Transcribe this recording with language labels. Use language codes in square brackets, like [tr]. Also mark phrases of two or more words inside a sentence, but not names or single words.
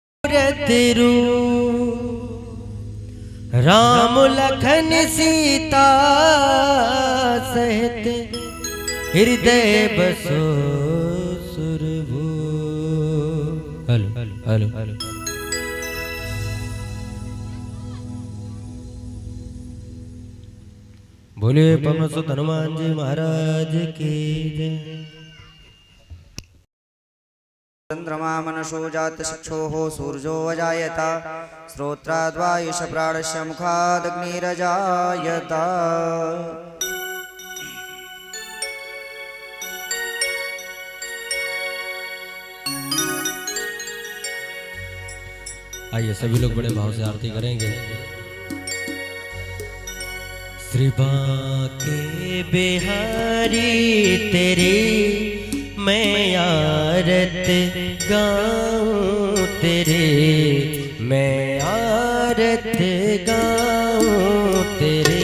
[hi] मूरत रूप राम लखन सीता सहित हृदय बसो सुरभू। [en] hello hello hello. [hi] बोलिए पवन सुत हनुमान जी महाराज की जय। [sa] चंद्रमा मनसो जात चक्षुः सूर्यो अजायत श्रोत्राद्वायुष प्राणस्य मुखादग्निरजायत। [hi] आइए सभी लोग बड़े भाव से आरती करेंगे। श्री बांके बिहारी तेरी मैं आरत गाऊं तेरे, मैं आरत गाऊं तेरे।